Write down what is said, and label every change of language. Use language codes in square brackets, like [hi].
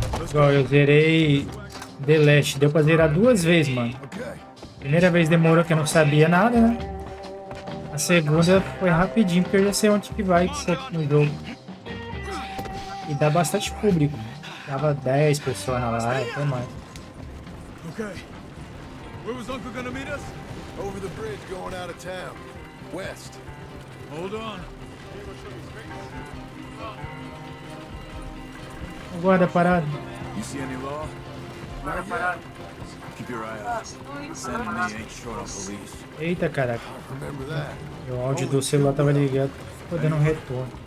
[pt] Igual, eu zerei The Last, deu pra zerar 2 vezes, mano. Primeira vez demorou que eu não sabia nada, né? A segunda foi rapidinho, porque eu já sei onde que vai no jogo. E dá bastante público. Dava 10 pessoas na live, até mais. [en] Okay. Where was Uncle gonna meet us? Over the bridge going out of town. West. Hold on. [pt] O guarda parado. [en] You see any law? Keep your eye out. Sam and me ain't short on police. [pt] Eita, caraca. E o áudio do celular tava ligado. Tô dando um retorno.